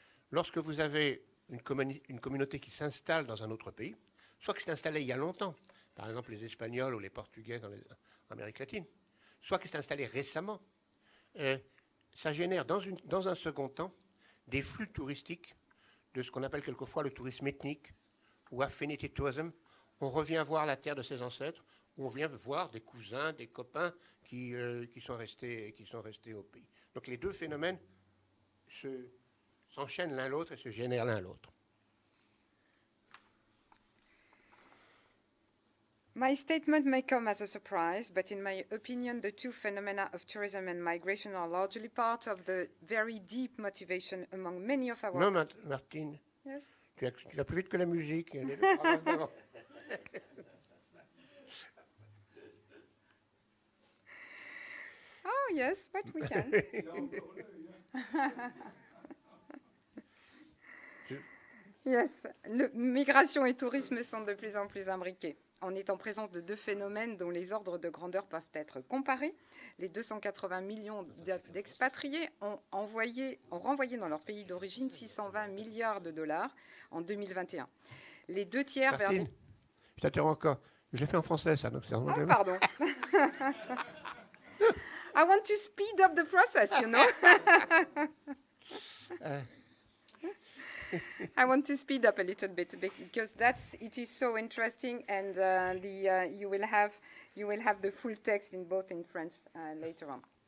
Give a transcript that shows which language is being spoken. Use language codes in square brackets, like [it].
[fr] Lorsque vous avez une communauté qui s'installe dans un autre pays, soit qui s'est installée il y a longtemps, par exemple les Espagnols ou les Portugais en Amérique latine, soit qui s'est installée récemment, ça génère dans un second temps des flux touristiques de ce qu'on appelle quelquefois le tourisme ethnique ou affinity tourism. On revient voir la terre de ses ancêtres, ou on vient voir des cousins, des copains qui sont restés au pays. Donc les deux phénomènes s'enchaînent l'un l'autre et se génèrent l'un l'autre. [en] My statement may come as a surprise, but in my opinion, the two phenomena of tourism and migration are largely part of the very deep motivation among many of our... [fr] Non, Martine, [en] Yes? [fr] tu vas plus vite que la musique. [en] Oh, yes, but we can. [fr] Yes, migration et tourisme sont de plus en plus imbriqués. On est en présence de deux phénomènes dont les ordres de grandeur peuvent être comparés. Les 280 millions d'expatriés ont renvoyé dans leur pays d'origine 620 milliards de dollars en 2021. Les deux tiers Martine, vers des... Je t'interromps encore. Je l'ai fait en français, ça. Donc Ah, pardon. [en] I want to speed up the process, you know. I want to speed up a little bit because it is so interesting, and you will have the full text in both in French later on.